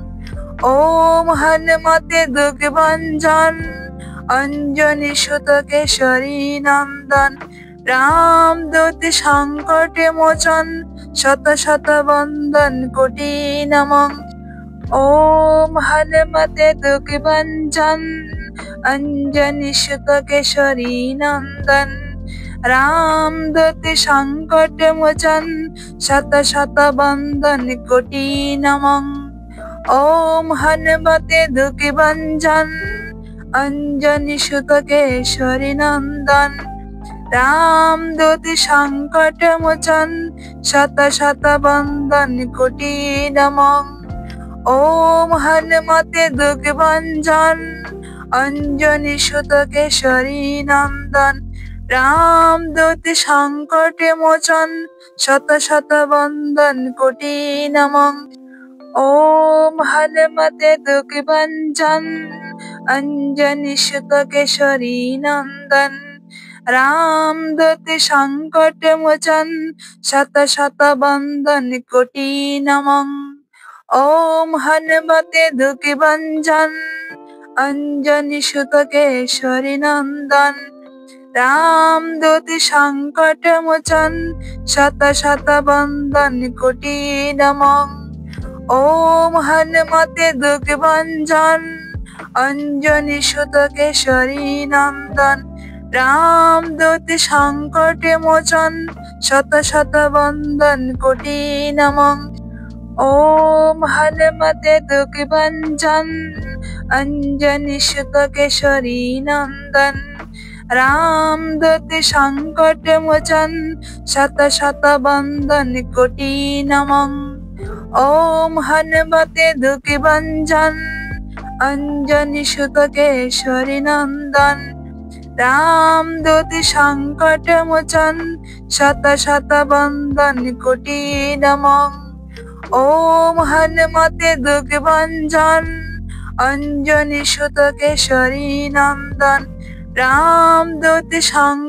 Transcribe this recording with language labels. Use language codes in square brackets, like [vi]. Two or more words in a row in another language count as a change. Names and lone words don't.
[hi] ओम हनुमते दुख भंजन अंजनी सुत केशरी नंदन रामदूत संकट मोचन शत शत बंदन कोटि नमः। ओम हनुमते दुख भंजन अंजनी सुत केशरी नंदन रामदूत संकट मोचन शत शत बंदन कोटि नमः। ओम हनुमते दुख भंजन अंजनी सुत केशरी नंदन रामदूत संकट मोचन शत शत बंदन कोटि नमः। ओम हनुमते दुख भंजन अंजनी सुत केशरी नंदन रामदूत संकट मोचन शत शत बंदन कोटि नमः। ओम हनुमते दुख भंजन अंजनी सुत केशरी नंदन रामदूत संकट मोचन शत शत बंदन कोटि नमः। ओम हनुमते दुख भंजन अंजनी सुत केशरी नंदन रामदूत संकट मोचन शत शत बंदन कोटि नमः। ओम हनुमते दुख भंजन अंजनी सुत केशरी नंदन रामदूत संकट मोचन शत शत बंदन कोटि नमः। ओम हनुमते दुख भंजन अंजनी सुत केशरी नंदन रामदूत संकट मोचन शत शत बंदन कोटि नमः। ओम हनुमते दुख भंजन अंजनी सुत केशरी नंदन रामदूत संकट मोचन शत शत बंदन कोटि नमः। ओम हनुमते दुख भंजन अंजनी सुत केशरी नंदन रामदूत